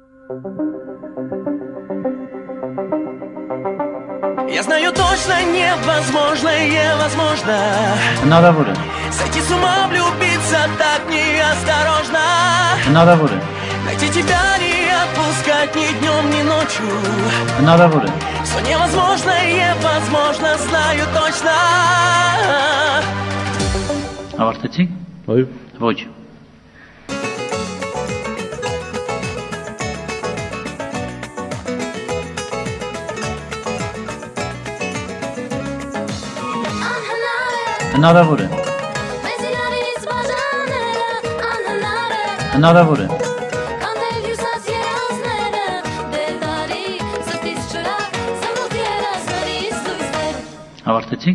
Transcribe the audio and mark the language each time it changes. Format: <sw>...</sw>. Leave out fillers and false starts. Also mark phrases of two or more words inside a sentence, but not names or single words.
<ru>Я знаю точно, невозможное возможно.</ru> <hy>Հնարավոր է.</hy> <ru>Сойти с ума, влюбиться так неосторожно.</ru> <hy>Հնարավոր է.</hy> <ru>Найти тебя, не отпускать ни днем, ни ночью.</ru> <hy>Հնարավոր է.</hy> <ru>Все невозможное возможно, знаю точно.</ru> <hy>Ավարտեցի։ Այո։ Ոչ։ Հնարավոր է։ Հնարավոր է։ Ավարտեցի։</hy>